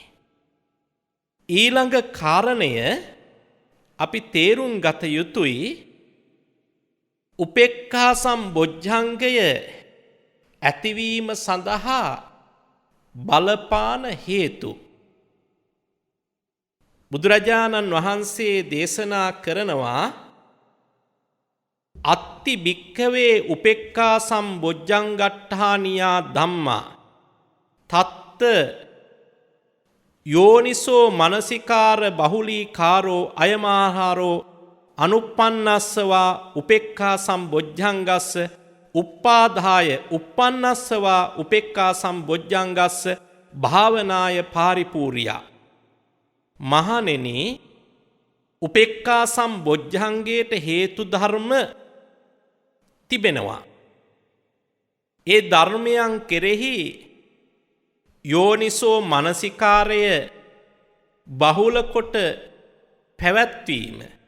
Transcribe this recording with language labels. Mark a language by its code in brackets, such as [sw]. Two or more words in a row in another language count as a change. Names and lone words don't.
[si] ඊළඟ කාරණය අපි තේරුම් ගත යුතුයි උපේක්ඛා සම්බොජ්ජංගය ඇතිවීම සඳහා බලපාන හේතු. බුදුරජාණන් වහන්සේ දේශනා කරනවා [pi] අත්ති භික්ඛවේ උපේක්ඛා සම්බොජ්ජංගට්ඨානියා ධම්මා තත්ත යෝනිසෝ මනසිකාර බහුලීකාරෝ අයමාහාරෝ අනුප්පන්නස්සවා උපේක්ඛා සම්බොජ්ජංගස්ස උප්පාදාය උප්පන්නස්සවා උපේක්ඛා සම්බොජ්ජංගස්ස භාවනාය පාරිපූර්යා. [si] මහණෙනි, උපේක්ඛා සම්බොජ්ජංගයට හේතු ධර්ම තිබෙනවා. ඒ ධර්මයන් කෙරෙහි යෝනිසෝ මනසිකාරය බහුල කොට පැවැත්වීම